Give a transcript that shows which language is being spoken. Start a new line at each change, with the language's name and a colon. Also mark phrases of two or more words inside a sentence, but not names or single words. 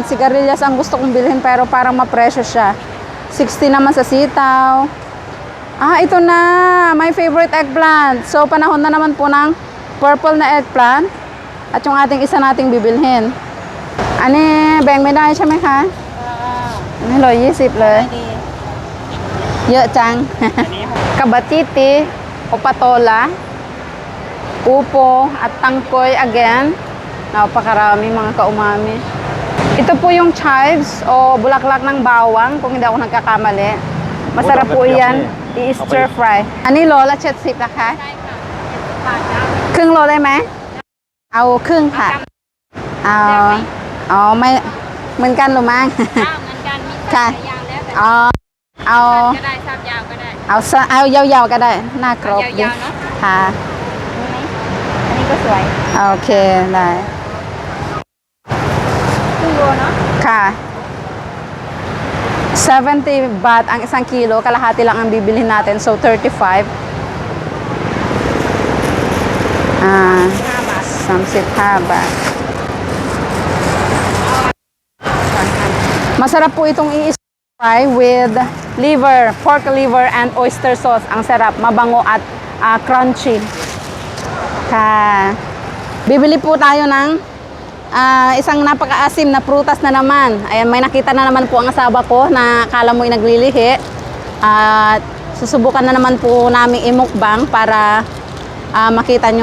Filipino: Sigarilyas ang gusto kong bilhin pero parang mapresyo siya. 60 naman sa sitaw. Ito na.
English: My favorite eggplant.
Filipino: So, panahon na naman po ng purple na eggplant. At yung ating isa nating bibilhin.
Thai: Beng ไม่ได้ใช่ไหมคะ120เลยเยอะจัง
Filipino: Kabatiti, o patola, upo, at tangkoy again. Napakarami mga kaumami. Ito po yung chives o bulaklak ng bawang kung hindi ako nagkakamali. Masarap po yan.
English: I-stir fry.
Thai: อันนี้โลละ70นะคะ ใช่ค่ะ70 บาทนะ ครึ่งโลได้ไหมเอาครึ่งค่ะเอาอ๋อไม่เหมือนกันหรือมั้ง ข้าวเหมือนกันมี ค่ะ หลายอย่างแล้วแต่ อ๋อเอา ก็ได้ทราบยาวก็ได้ เอายาวๆก็ได้หน้าครบดิ ยาวๆเนอะ ค่ะ อันนี้ก็สวย โอเคได้ ครึ่งโลเนาะ
Filipino: ค่ะ 70 baht ang isang kilo, kalahati lang ang bibilhin natin, so 35.
Thai: 5 บาท
Filipino: 35 baht. Masarap po itong i-fry
English: with liver, pork liver and oyster sauce.
Filipino: Ang sarap, mabango at crunchy. Ka. Bibili po tayo ng isang napakaasim na prutas na naman. Ayan, may nakita na naman po ang asawa ko na akala mo'y naglilihi. At susubukan na naman po namin imukbang para makita nyo.